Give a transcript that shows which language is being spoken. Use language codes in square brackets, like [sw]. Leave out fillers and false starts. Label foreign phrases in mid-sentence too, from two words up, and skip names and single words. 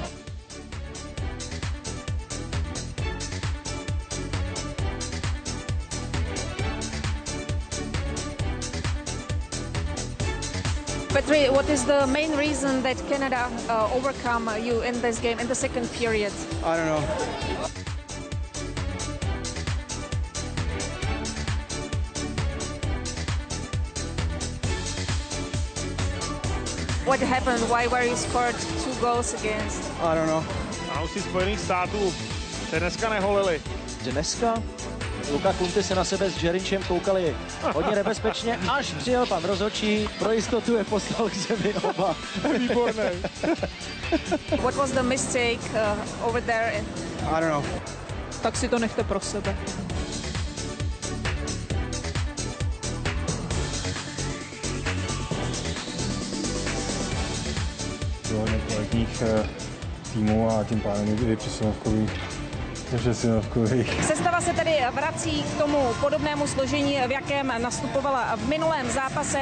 [en] Petri, what is the main reason that Canada overcome you in this game in the second period? I don't know. What happened? Why were you scored 2 goals against? I don't know. [cs] Fanoušci Spojených států se dneska neholili. Dneska Luka Kunty se na sebe s Jerinčem koukali hodně nebezpečně, až přijel pan rozhodčí, pro jistotu je poslal k zemi oba. Výborné. [en] What was the mistake over there? I don't know. [cs] Tak si to nechte pro sebe. Hodně kvalitních týmů a tím pádem je přesilovkový. Sestava se tedy vrací k tomu podobnému složení, v jakém nastupovala v minulém zápase.